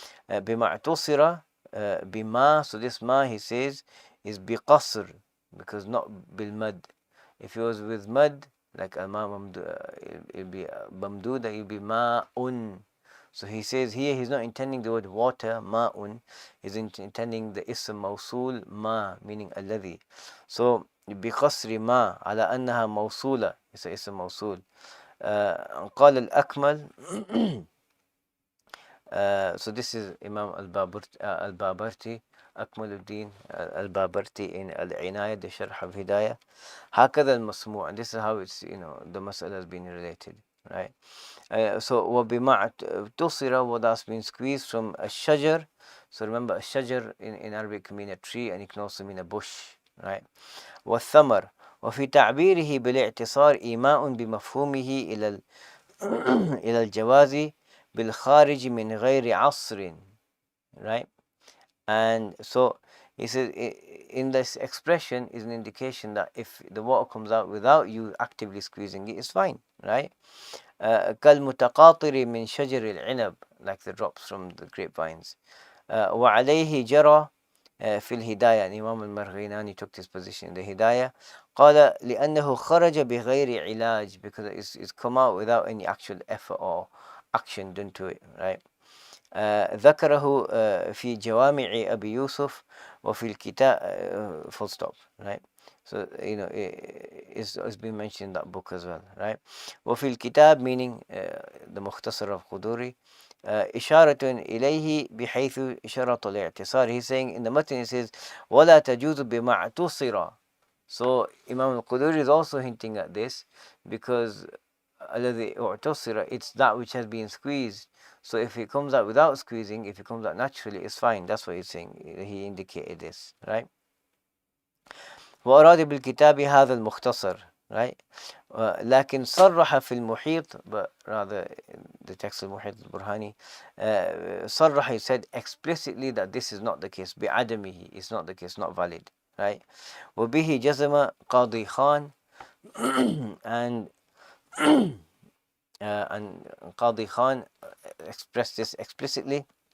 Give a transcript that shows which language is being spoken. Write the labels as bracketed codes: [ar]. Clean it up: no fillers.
[ar] بِمَا اعْتُصِرَ بِمَا, [en] so this ma, he says, is [ar] بِقَصْر, [en] because not [ar] بالمد. [en] If it was with mud, like al-ma it'll be mamduda, it'll be ma'un. So he says here he's not intending the word water, ma'un. He's intending the ism mawsul, ma, meaning alladhi. [ar] So بقصر ما على أنها موصولة, it's a اسم موصول. قال الأكمل [en] so this is Imam al-Babarti, Akmaluddin al-Babarti in Al-Inayah, the Sharh of Hidayah. [ar] هكذا المسموع, [en] and this is how it's, the mas'ala has been related, right? So [ar] وبما تصر, [en] what that's been squeezed from a shajar. So remember, a shajar in Arabic can mean a tree, and it can also mean a bush, right? [ar] والثمر, وفي تعبيره بالاعتصار إيماء بمفهومه إلى الجواز بالخارج من غير عصر, right? [en] And so he says in this expression is an indication that if the water comes out without you actively squeezing it, it's fine, right? [ar] كالمتقاطر من شجر العنب, [en] like the drops from the grapevines. [ar] وعليه جرى في الهداية, [en] and Imam al-Marghinani took this position in the Hidayah. [ar] قال لأنه خرج بغير علاج, [en] because it's come out without any actual effort or action done to it, right? [ar] ذكره في جوامع أبي يوسف وفي الكتاب, full stop, right? [en] So it's been mentioned in that book as well, right? [ar] وفي الكتاب, [en] meaning the [ar] مختصر of Quduri, إشارة إليه بحيث شرط الاعتصار. [en] He's saying in the matan, he says [ar] ولا تجوز بما اعتصر. [en] So Imam al-Quduri is also hinting at this, because [ar] الذي اعتصر, [en] it's that which has been squeezed. So if it comes out without squeezing, if it comes out naturally, it's fine. That's what he's saying. He indicated this, right? [ar] وأراد بالكتاب هذا المختصر, right? لكن صرح في المحيط, [en] but rather the text of [ar] المحيط البرهاني, [en] صرح, he said explicitly that this is not the case. بعدمه, it's not the case, not valid, right? [ar] وبه جزم قاضي خان, [en] and Qadi Khan expressed this explicitly.